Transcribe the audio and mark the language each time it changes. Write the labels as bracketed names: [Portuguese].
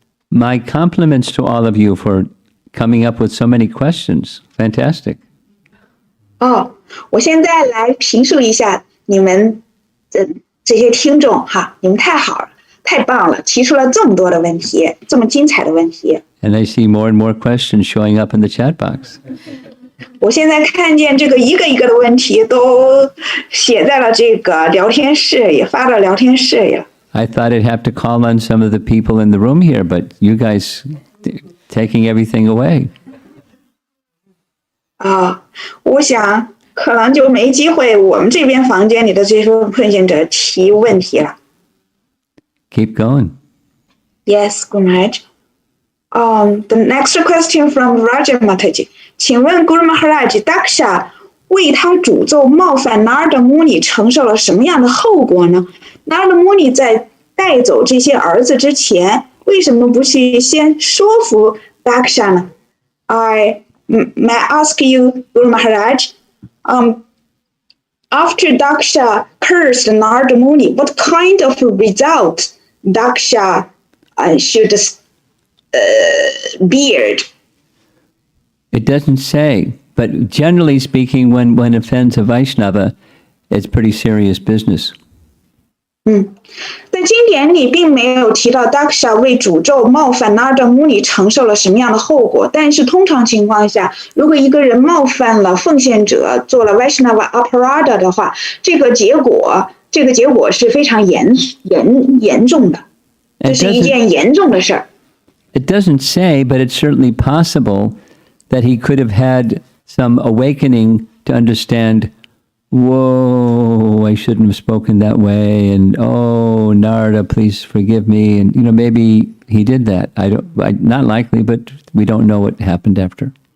[English] My compliments to all of you for coming up with so many questions. Fantastic. [Chinese] 我现在来评述一下你们这些听众哈，你们太好了，太棒了，提出了这么多的问题，这么精彩的问题。 [English] And I see more and more questions showing up in the chat box. [Chinese] 我现在看见这个一个一个的问题都写在了这个聊天室，也发到聊天室里了。 [English] I thought I'd have to call on some of the people in the room here, but you guys taking everything away. [Chinese] 我想可能就没机会我们这边房间里的这些奉献者提问题了。 [English] Keep going. Yes, Guru Maharaj. The next question from Raja Mataji. [Chinese] 请问 Guru Maharaj, Daksha 为他诅咒冒犯 Narada Muni 承受了什么样的后果呢？ Narada Muni 在带走这些儿子之前，为什么不去先说服 Daksha 呢？ [English] May I ask you, Guru Maharaj, after Daksha cursed Narada Muni, what kind of result Daksha should bear? It doesn't say, but generally speaking, when offends a Vaishnava, it's pretty serious business. [Chinese] 在经典里并没有提到 Daksha 为诅咒冒犯 Narada Muni 承受了什么样的后果，但是通常情况下，如果一个人冒犯了奉献者，做了 Vaishnava Aparada 的话，这个结果是非常严重的，这是一件严重的事儿。 [English] It doesn't say, but it's certainly possible that he could have had some awakening to understand, whoa, I shouldn't have spoken that way, and oh, Narada, please forgive me, and maybe he did that. Not likely, but we don't know what happened after.